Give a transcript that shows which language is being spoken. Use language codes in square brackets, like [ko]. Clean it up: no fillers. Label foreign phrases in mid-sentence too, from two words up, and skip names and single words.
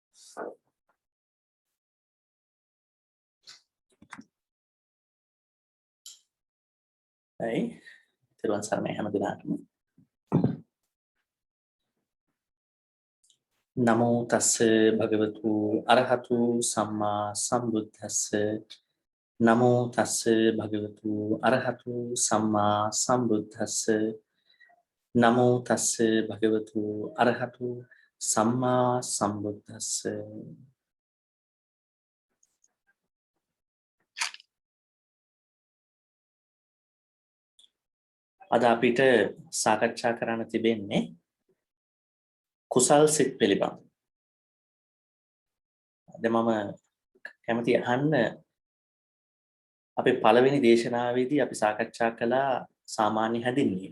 [si] Đấy, තෙරුවන් සරණයි හැම දිනාටම. [pi] නමෝ තස්ස භගවතු අරහතු සම්මා සම්බුද්දස්ස. නමෝ තස්ස භගවතු අරහතු සම්මා සම්බුද්දස්ස. නමෝ තස්ස භගවතු අරහතු සම්මා සම්බුද්දස්ස. [si] අද අපිට සාකච්ඡා කරන්න තිබෙන්නේ කුසල් සිත් පිළිබඳ. දැන් මම කැමති අහන්න අපේ පළවෙනි දේශනාවේදී අපි සාකච්ඡා කළා සාමාන්‍ය හැඳින්වීමක්.